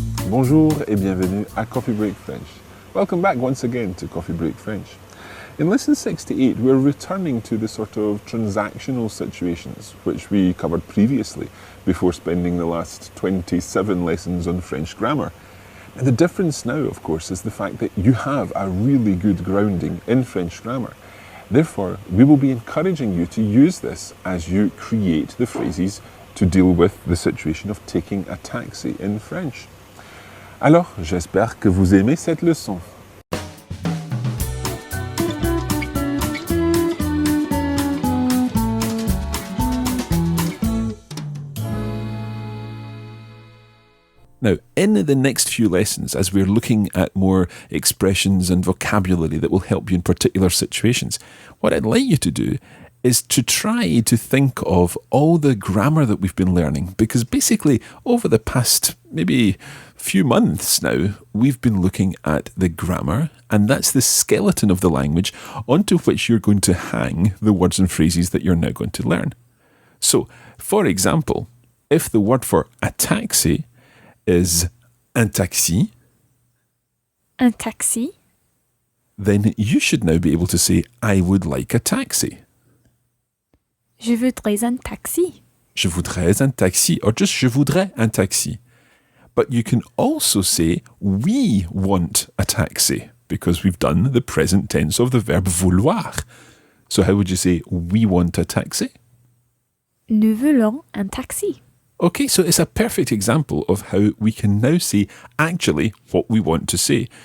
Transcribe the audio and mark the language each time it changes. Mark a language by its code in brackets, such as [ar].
[fr] Bonjour et bienvenue à Coffee Break French. [en] Welcome back once again to Coffee Break French. In lesson 68, we're returning to the sort of transactional situations which we covered previously before spending the last 27 lessons on French grammar. And the difference now, of course, is the fact that you have a really good grounding in French grammar. Therefore, we will be encouraging you to use this as you create the phrases to deal with the situation of taking a taxi in French. [fr] Alors, j'espère que vous aimez cette leçon. [en] Now, in the next few lessons, as we're looking at more expressions and vocabulary that will help you in particular situations, what I'd like you to do is to try to think of all the grammar that we've been learning, because basically over the past maybe few months now, we've been looking at the grammar, and that's the skeleton of the language onto which you're going to hang the words and phrases that you're now going to learn. So, for example, if the word for a taxi is un taxi, then you should now be able to say, I would like a taxi. [fr] Je voudrais un taxi. Je voudrais un taxi, [en] or just [fr] je voudrais un taxi. [en] But you can also say, we want a taxi, because we've done the present tense of the verb vouloir. So how would you say, we want a taxi? [fr] Nous voulons un taxi. [en] Okay, so it's a perfect example of how we can now say actually what we want to say.